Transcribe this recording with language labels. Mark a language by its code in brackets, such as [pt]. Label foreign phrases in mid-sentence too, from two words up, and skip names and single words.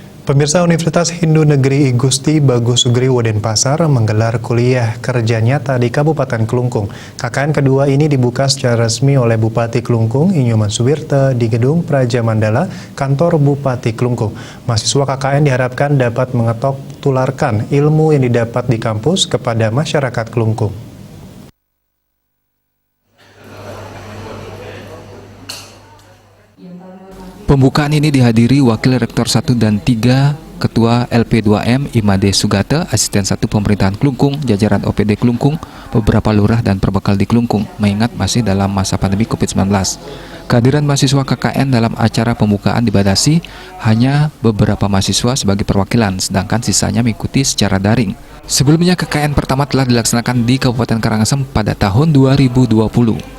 [id] Pemirsa, Universitas Hindu Negeri I Gusti Bagus Sugriwo Denpasar menggelar kuliah kerja nyata di Kabupaten Kelungkung. KKN kedua ini dibuka secara resmi oleh Bupati Kelungkung, Inyoman Suwirte, di Gedung Praja Mandala, kantor Bupati Kelungkung. Mahasiswa KKN diharapkan dapat mengetok tularkan ilmu yang didapat di kampus kepada masyarakat Kelungkung. Pembukaan ini dihadiri Wakil Rektor 1 dan 3, Ketua LP2M Imade Sugate, Asisten 1 Pemerintahan Kelungkung, jajaran OPD Kelungkung, beberapa lurah dan perbekal di Kelungkung, mengingat masih dalam masa pandemi COVID-19. Kehadiran mahasiswa KKN dalam acara pembukaan dibatasi hanya beberapa mahasiswa sebagai perwakilan, sedangkan sisanya mengikuti secara daring. Sebelumnya KKN pertama telah dilaksanakan di Kabupaten Karangasem pada tahun 2020.